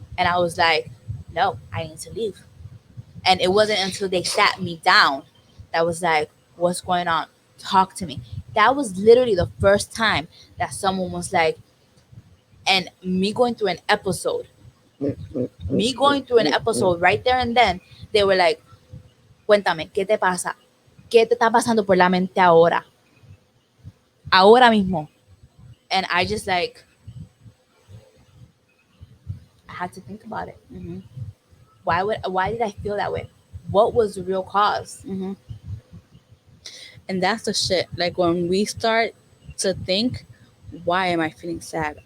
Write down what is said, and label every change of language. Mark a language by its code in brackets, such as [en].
[en] And I was like, no, I need to leave. And it wasn't until they sat me down that was like, what's going on? Talk to me. That was literally the first time that someone was like, and me going through an episode, right there and then, they were like, cuéntame, ¿qué te pasa? [es] ¿Qué te está pasando por la mente ahora? Ahora mismo. [en] And I just like, I had to think about it. Mm-hmm. Why did I feel that way? What was the real cause? Mm-hmm. And that's the shit. Like when we start to think, why am I feeling sad?